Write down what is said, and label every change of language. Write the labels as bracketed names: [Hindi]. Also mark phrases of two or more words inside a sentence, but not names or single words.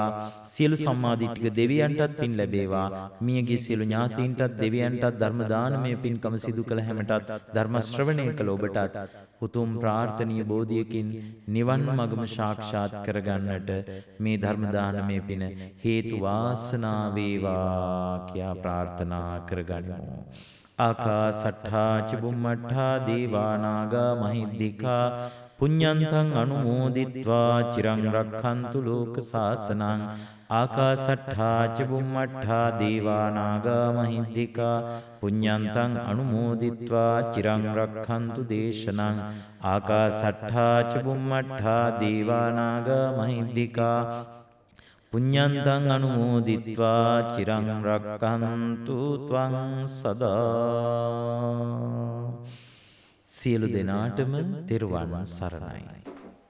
[Sinhala] සියලු සම්මාදිට්ඨික දෙවියන්ටත් පින් ලැබේවා. මියගිය සියලු ඥාතීන්ටත් දෙවියන්ටත් ධර්ම දානමය පින්කම සිදු කළ හැමටත් ධර්ම ශ්‍රවණය කළ ඔබටත් උතුම් ප්‍රාර්ථනීය බෝධියකින් නිවන් මගම සාක්ෂාත් කරගන්නට මේ ධර්ම දානමය පින හේතු වාසනා වේවා කියා ප්‍රාර්ථනා කරගනිමු. [Pali] ආකාසට්ඨා චුම්මට්ඨා දේවා නාග මහිද්దికා පුඤ්ඤන්තං අනුමෝදිත්වා චිරං රක්ඛන්තු ලෝක සාසනං. ආකාසට්ඨා චුම්මට්ඨා දේවා නාග මහිද්దికා පුඤ්ඤන්තං අනුමෝදිත්වා චිරං රක්ඛන්තු දේශනං. ආකාසට්ඨා චුම්මට්ඨා දේවා නාග මහිද්దికා පුඤ්ඤන්තං අනුමෝදිත්වා චිරං රක්ඛන්තු ත්වං සදා. [Sinhala] සියලු දෙනාටම තෙරුවන් සරණයි.